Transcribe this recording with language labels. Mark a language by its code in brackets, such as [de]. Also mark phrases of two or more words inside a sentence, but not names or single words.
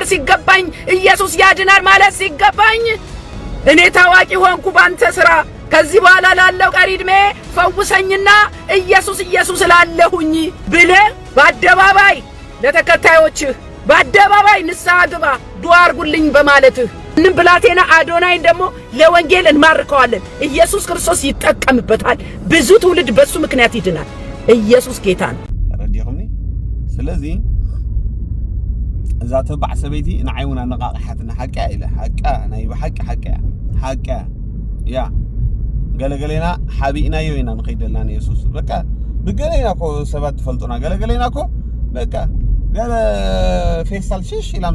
[am] ሲገባኝ ኢየሱስ ያድናል ማለት ሲገባኝ እኔ ታዋቂ ሆንኩ ባንተ ስራ ከዚህ በኋላ ላለው ቀሪ ዕድሜ ፈውሰኝና ኢየሱስ ላለሁኝ ብለህ በአደባባይ ለተከታዮችህ በአደባባይ ንስሐ ግባ ዱዓ አድርጉልኝ በማለትህ እንም ብላቴና አዶናይን ደግሞ ለወንጌል እንማርከዋለን ኢየሱስ ክርስቶስ ይጠቀምበታል ብዙ ትውልድ በሱ ምክንያት ይድናል ኢየሱስ ጌታ ነው [ti] ረዲኹምኒ ስለዚህ እዛ ተባዕ ሰበይቲ ንዓይውና ነቃቅሓትና ሓቃ ኢለ ሓቃ ናይ ሓቃ ያ ገለገለና ሓቢእናዮ ኢና ንኸይደልና ኢየሱስ በቃ ብገለና ኮ ሰባት ትፈልጡና ገለገለና ኮ በቃ ገለ ፌስታል ሽሽ ኢላ